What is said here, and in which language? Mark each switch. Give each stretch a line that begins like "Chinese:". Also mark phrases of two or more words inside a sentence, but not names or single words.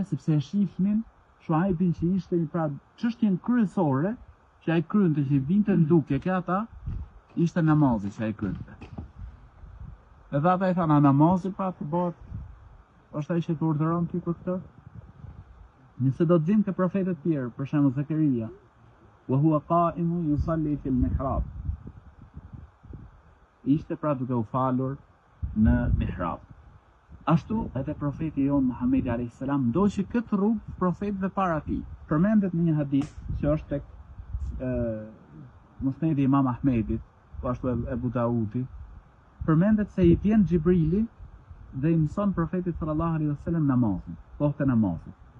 Albanian: Sepse e shihnin Shuaibin që ishte një pra çështjen kryesore që ai krynte, që vinte në dukje ke ata, ishte namazi që ai krynte. Edhe ata i thanë, a namazi pra të bëhet, është ai që të urdhëron ty për këtë? Nëse do të vim ke profetët tjerë, për shembull Zakaria,
Arabic: وهو قائم يصلي في المحراب.
Albanian: Ishte pra duke u falur në mihrab. Ashtu edhe profeti jon Muhamedi
Arabic: عليه السلام
Albanian: ndoqi këtë rrugë profetëve para tij. Përmendet në një hadith që është tek Musnedi Imam Ahmedit, po ashtu Ebu Daudi, përmendet se i vjen Xhibrili dhe i mëson profetit
Arabic: صلى الله عليه وسلم
Albanian: namazin, kohët e namazit.